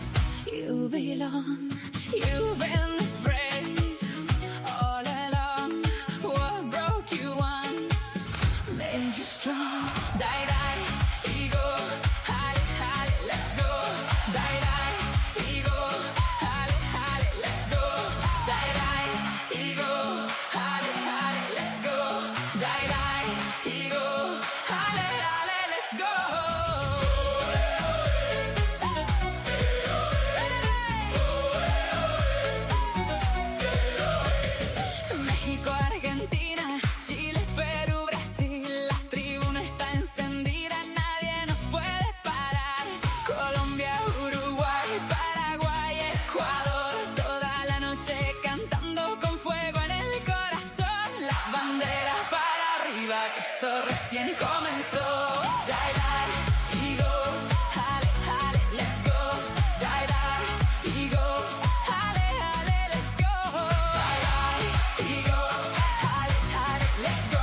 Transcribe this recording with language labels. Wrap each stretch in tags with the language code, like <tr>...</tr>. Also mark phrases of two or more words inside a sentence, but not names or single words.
<en>You belong. You've been this brave all along. What broke you once made you strong. Die, die, ego, hale, hale, let's go. Die, die, ego, hale, hale, let's go. Die, die, ego, hale, hale, let's go. Die, die, ego, hale, hale, let's go.</en> <es>México, Argentina, Chile, Perú, Brasil, la tribuna está encendida, nadie nos puede parar. Colombia, Uruguay, Paraguay, Ecuador, toda la noche cantando con fuego en el corazón. Las banderas para arriba, que esto recién comenzó.</es> <en>Die, die, ego, hale, hale, let's go. Die, die, ego, hale, hale, let's go. Die, die, ego, hale, hale, let's go.</en>